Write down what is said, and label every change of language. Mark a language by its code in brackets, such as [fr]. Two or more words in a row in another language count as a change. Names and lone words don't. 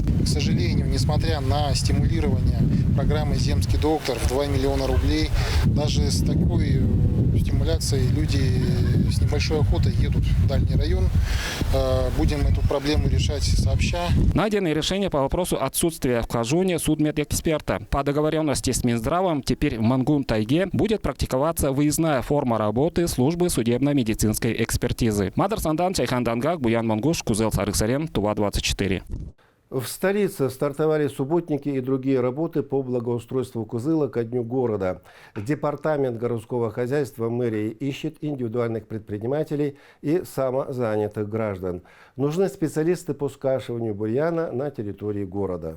[ru] К сожалению, несмотря на стимулирование программы «Земский доктор» в 2 миллиона рублей, даже с такой стимуляцией люди с небольшой охотой едут в дальний район. Будем эту проблему решать сообща. Найдены решения по вопросу отсутствия в Кажуне судмедэксперта. По договоренности с Минздравом теперь в Мангун-Тайге будет практиковаться выездная форма работы службы судебно-медицинской экспертизы. Мадар Сандан, Чайхан Дангак, Буян Мангуш, Кузел Сарыксарен, Тува 24. В столице стартовали субботники и другие работы по благоустройству Кызыла ко дню города. Департамент городского хозяйства мэрии ищет индивидуальных предпринимателей и самозанятых граждан. Нужны специалисты по скашиванию бурьяна на территории города.